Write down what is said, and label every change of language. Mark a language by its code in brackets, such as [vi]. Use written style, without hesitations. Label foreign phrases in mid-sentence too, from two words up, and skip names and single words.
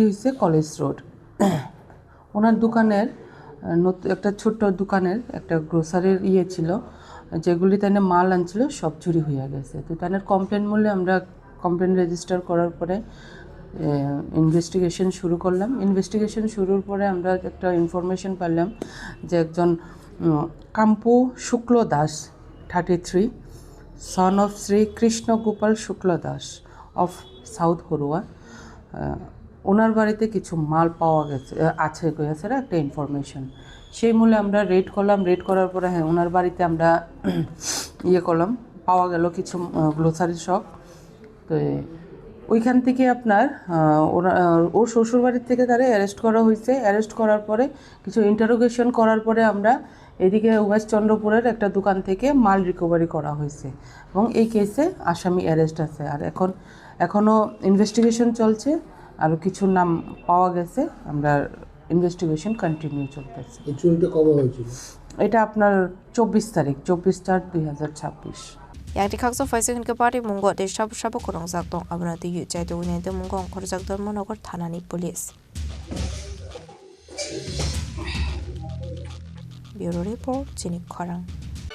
[bn] হয়েছে কলেজ রোড ওনার দোকানের একটা ছোট্ট দোকানের একটা গ্রোসারির ছিল যেগুলি তানে মাল আনছিল সব চুরি হয়ে গেছে তো তানের কমপ্লেন মূলে আমরা [en] complaint register [bn] করার পরে ইনভেস্টিগেশন শুরু করলাম ইনভেস্টিগেশন শুরুর পরে আমরা একটা ইনফরমেশন পেলাম যে একজন কাম্পু শুক্ল দাস 33 [en] son of [bn] Sri Krishna Gopal Shukla Das of South Horua ওনার বাড়িতে কিছু মাল পাওয়া গেছে আছে গেছে একটা ইনফরমেশন সেই মূলে আমরা রেড করার পরে হ্যাঁ ওনার বাড়িতে আমরা করলাম পাওয়া গেল কিছু [en] grocery shop [bn] তো ওইখান থেকে আপনার ওর শ্বশুর বাড়ির থেকে তারা অ্যারেস্ট করা হয়েছে অ্যারেস্ট করার পরে কিছু ইন্টারোগেশন করার পরে আমরা এদিকে ওয়েস্ট চন্দ্রপুরের একটা দোকান থেকে মাল রিকভারি করা হয়েছে এবং এই কেসে আসামি অ্যারেস্ট আছে আর এখনো ইনভেস্টিগেশন চলছে আর কিছু নাম পাওয়া গেছে আমরা [en] investigation continue [bn] চলতেছে এই চুরিটা কবে হয়েছিল এটা আপনার 24/4/2026 [trp] Yang dikakso faising ke party mungo de shabu korong zakdong abna de yu jai de wine de mungo khor zakdor monogor thanani police. [en] Bureau report [trp] Chinik Khorang.